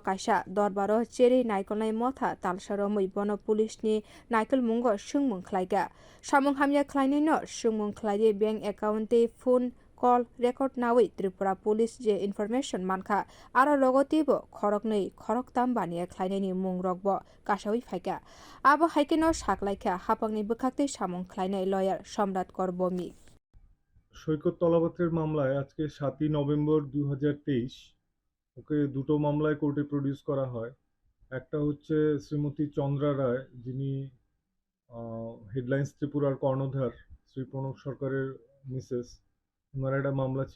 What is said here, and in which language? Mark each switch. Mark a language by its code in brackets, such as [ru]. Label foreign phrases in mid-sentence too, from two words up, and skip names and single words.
[trp] kaisa dorbaro cherwi naikolnai motha talsa romwi bono pulis ni naikol mungo swng khlaiga samung hamya khlainai no swng khlaiye [en] bank account phone call record [trp] nawi Tripura Police je information mankha aro logotibo khoroktam baniya khlainai mung rokbo kasawi phaika abo haikeno saklaikha hapangni bwkhakte samung khlainai lawyer সম্রাট করবমি [bn] সৈকত তলাপাত্রের মামলায় আজকে 7ই নভেম্বর 2023 ওকে দুটো মামলায় কোর্টে প্রডিউস করা হয়। একটা হচ্ছে শ্রীমতী চন্দ্রা রায়, যিনি হেডলাইন্স ত্রিপুরার কর্ণধার শ্রী প্রণব সরকারের মিসেস, ওনার একটা মামলা ছিল।